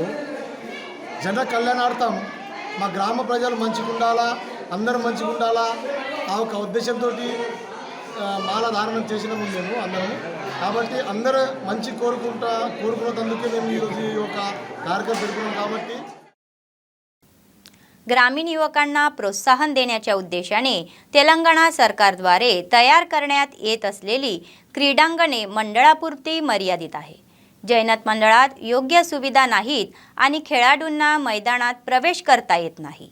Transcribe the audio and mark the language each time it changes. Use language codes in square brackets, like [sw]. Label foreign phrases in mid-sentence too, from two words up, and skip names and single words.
[te] జన కళ్యాణార్థం మా గ్రామ ప్రజలు మంచిగా ఉండాలా, అందరూ మంచిగా ఉండాలా ఆ ఒక ఉద్దేశంతో మాల ధారణం చేసినాము మేము అందరం. కాబట్టి అందరూ మంచి కోరుకున్నందుకే మేము ఈరోజు ఈ యొక్క కార్యక్రమం పెడుతున్నాం. కాబట్టి [mr] ग्रामीण युवकांना प्रोत्साहन देण्याच्या उद्देशाने तेलंगणा सरकारद्वारे तयार करण्यात येत असलेली क्रीडांगणे मंडळापुरती मर्यादित आहे. जैनत मंडळात योग्य सुविधा नाहीत आणि खेळाडूंना मैदानात प्रवेश करता येत नाही.